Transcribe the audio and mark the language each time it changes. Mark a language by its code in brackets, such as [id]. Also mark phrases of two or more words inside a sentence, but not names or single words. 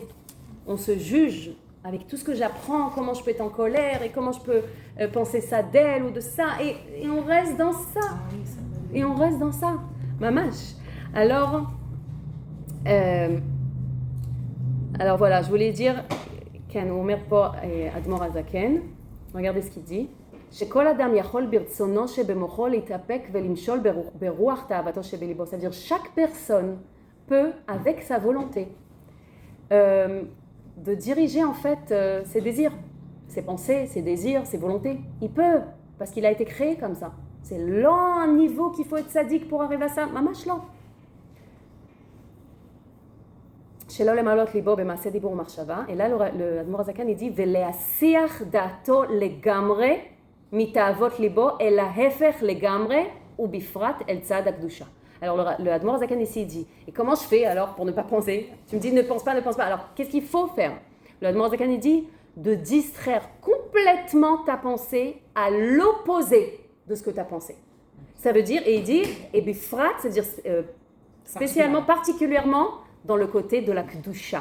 [fr] On se juge avec tout ce que j'apprends, comment je peux être en colère et comment je peux penser ça d'elle ou de ça. Et on reste dans ça. Et on reste dans ça. Mamash. Alors voilà, je voulais dire, [he] כן אומר פה אדמו"ר הזקן, [fr] regardez ce qu'il dit. [he] שכל אדם יכול ברצונו שבמוחו להתאפק ולמשול ברוח תאוותו שבליבו. [fr] C'est-à-dire chaque personne peut, avec sa volonté, de diriger en fait ses désirs, ses pensées, ses désirs, ses volontés. Il peut, parce qu'il a été créé comme ça. C'est là un niveau qu'il faut être sadique pour arriver à ça. Mamash là. [he] שלא למלות ליבו במעשה דיבור ומחשבה. [fr] Et là, le Admor Hazaken, il dit [he] ולהסיח דעתו לגמרי מתאוות ליבו אל ההפך לגמרי ובפרט אל צד הקדושה. [fr] Alors le Admor Hazaken ici dit, et comment je fais alors pour ne pas penser? Tu me dis ne pense pas. Alors qu'est-ce qu'il faut faire? Le Admor Hazaken il dit de distraire complètement ta pensée à l'opposé de ce que tu as pensé. Ça veut dire, et il dit, et bifrat, c'est-à-dire spécialement, particulièrement dans le côté de la kedusha.